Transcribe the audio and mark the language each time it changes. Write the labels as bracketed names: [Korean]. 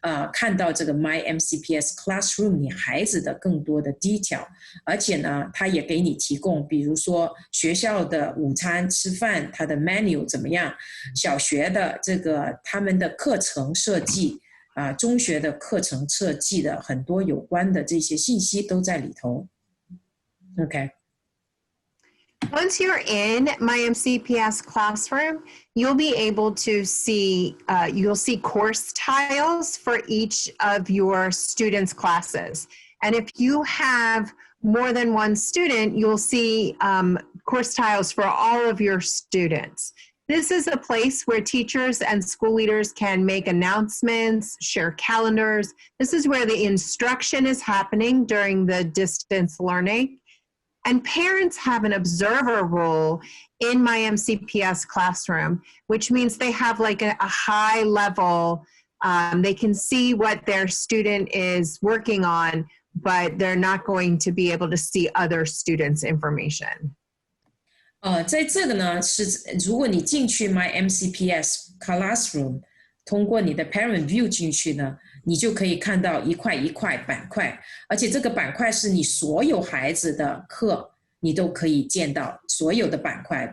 [Chinese] 看到这个 myMCPS Classroom 你孩子的更多的 detail， 而且呢，它也给你提供，比如说学校的午餐吃饭，它的 menu 怎么样，小学的这个他们的课程设计。中学的课程设计的很多有关的这些信息都在里头。 [English] Okay. Once you're in myMCPS Classroom, you'll be able to see, you'll see course tiles for each of your students' classes. And if you have more than one student, you'll see course tiles for all of your students. This is a place where teachers and school leaders can make announcements, share calendars. This is where the instruction is happening during the distance learning. And parents have an observer role in myMCPS Classroom, which means they have like a high level, they can see what their student is working on, but they're not going to be able to see other students' information. [Chinese] 在这个呢是如果你进去 myMCPS Classroom， 通过你的 ParentVUE 进去呢，你就可以看到一块一块板块，而且这个板块是你所有孩子的课，你都可以见到所有的板块。